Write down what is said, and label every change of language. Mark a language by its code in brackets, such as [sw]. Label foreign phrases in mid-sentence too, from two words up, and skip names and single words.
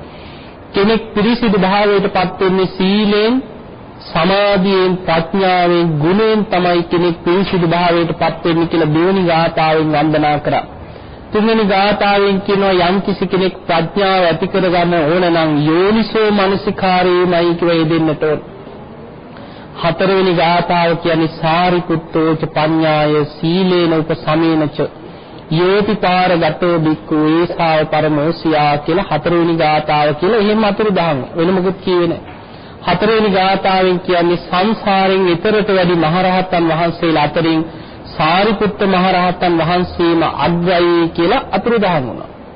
[si] කෙනෙක් පිරිසිදු භාවයටපත් වෙන්නේ සීලෙන්, සමාධියෙන්, ප්‍රඥාවෙන්, ගුණයෙන් තමයි කෙනෙක් පිරිසිදු භාවයටපත් වෙන්නේ කියලා දෙවෙනි ගාථාවෙන් වන්දනා කරා. තුන්වෙනි ගාථාවෙන් කියනවා යම් කිසි කෙනෙක් ප්‍රඥාව ඇති කරගන්න ඕන නම් [pi] යෝනිසෝ මනසිකාරේමයි [si] කියලා යෙදෙන්නට ඕන. හතරවෙනි ගාථාව කියන්නේ [pi] සාරිපුත්තෝච පඤ්ඤාය සීලේන උපසමේනච යෝතිපාරගතෝ බික්ඛු ඒසාව පරමෝසියා [si] කියලා හතරවෙනි ගාථාව කියලා එහෙම අතුරු දහම් වෙන මොකුත් කියවේ නැහැ. හතරවෙනි ගාථාවෙන් කියන්නේ සංසාරයෙන් ඈතරට වැඩි මහරහතන් වහන්සේලා අතරින් සාරිපුත්ත මහරහතන් වහන්සේම අග්‍රයි කියලා අතුරු දහම් වුණා.